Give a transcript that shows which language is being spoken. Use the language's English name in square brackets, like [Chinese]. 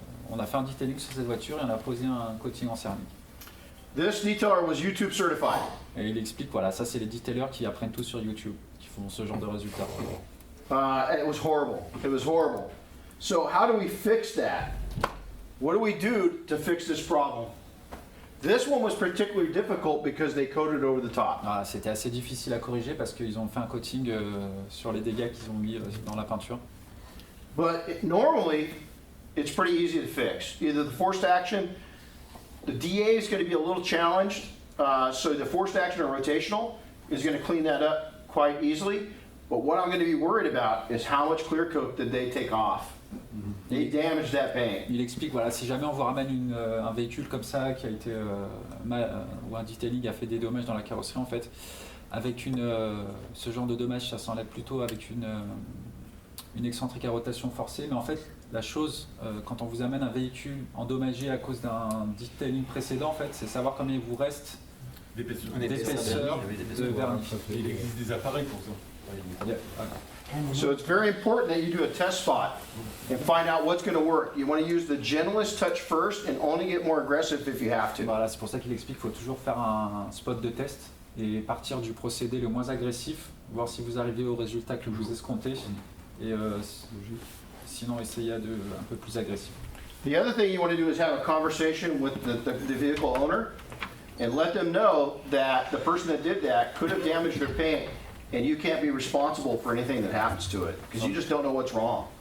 [French] on a fait un detailing sur cette voiture et on a posé un coating en céramique. [English] This detailer was YouTube certified. [French] Et il explique, voilà, ça c'est les detailers qui apprennent tout sur YouTube, qui font ce genre de résultats. [English] And it was horrible. It was horrible. So how do we fix that? What do we do to fix this problem? This one was particularly difficult because they coated over the top. [French] Voilà, c'était assez difficile à corriger parce qu'ils ont fait un coating sur les dégâts qu'ils ont mis dans la peinture. [English] But normally, it's pretty easy to fix. Either the forced action, the DA is going to be a little challenged, so the forced action or rotational is going to clean that up quite easily. But what I'm going to be worried about is how much clear coat did they take off? They damaged that paint. [French] Il explique, voilà, si jamais on vous ramène un véhicule comme ça qui a été ou un detailing a fait des dommages dans la carrosserie, en fait, avec ce genre de dommage, ça s'enlève plutôt avec une excentrique à rotation forcée. Mais en fait, la chose, quand on vous amène un véhicule endommagé à cause d'un detailing précédent, en fait, c'est savoir combien il vous reste d'épaisseur de vernis. Il existe des appareils pour ça. [English] So it's very important that you do a test spot and find out what's going to work. You want to use the gentlest touch first and only get more aggressive if you have to. [French] Voilà, c'est pour ça qu'il explique qu'il faut toujours faire un spot de test et partir du procédé le moins agressif, voir si vous arrivez au résultat que vous escomptez et sinon essayez un peu plus agressif. [English] The other thing you want to do is have a conversation with the vehicle owner and let them know that the person that did that could have damaged their paint and you can't be responsible for anything that happens to it because you just don't know what's wrong.